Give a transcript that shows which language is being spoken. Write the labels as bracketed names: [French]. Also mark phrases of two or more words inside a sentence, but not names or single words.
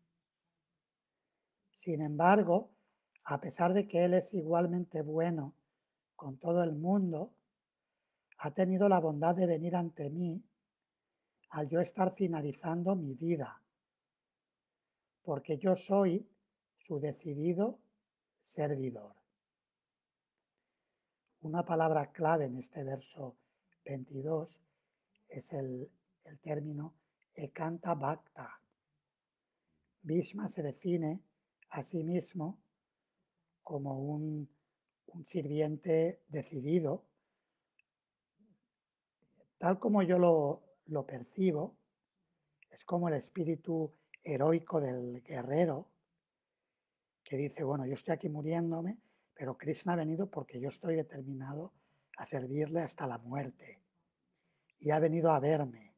[Spanish] Sin embargo, a pesar de que Él es igualmente bueno con todo el mundo, ha tenido la bondad de venir ante mí al yo estar finalizando mi vida, porque yo soy su decidido servidor. Una palabra clave en este verso 22 es el término [Sanskrit] एकान्त भक्त. [Spanish] Bhishma se define a sí mismo como un sirviente decidido, tal como yo lo percibo. Es como el espíritu heroico del guerrero que dice, bueno, yo estoy aquí muriéndome, pero Krishna ha venido porque yo estoy determinado a servirle hasta la muerte y ha venido a verme.